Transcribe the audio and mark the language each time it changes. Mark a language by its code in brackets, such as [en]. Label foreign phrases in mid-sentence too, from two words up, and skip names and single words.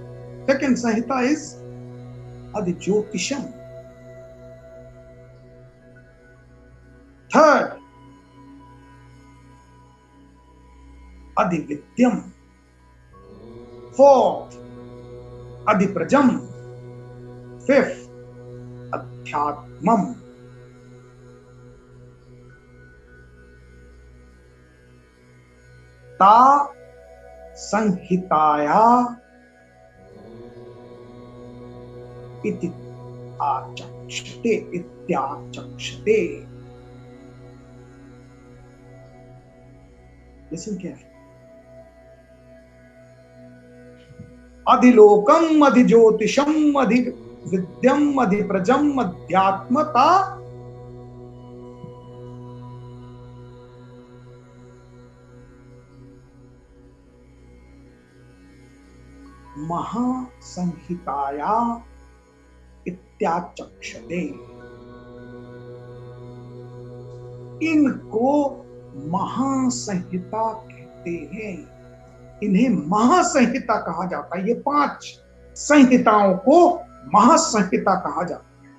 [en] Second Sanhita is Adhijyotisham. Third, Adhividyam. Fourth, Adhiprajam. Fifth, Adhyatmam. [sa] Ta Sanhitaya iti achakshate ityachakshate. [en] Listen carefully. [sa] Adhilokam, adhijyotisham, adhividyam, adhiprajam, adhyatmata. Mahasanhitaya इत्याचक्षते. [hi] इनको महासंहिता कहते हैं. इन्हें महासंहिता कहा जाता है. ये 5 संहिताओं को महासंहिता कहा जाता है.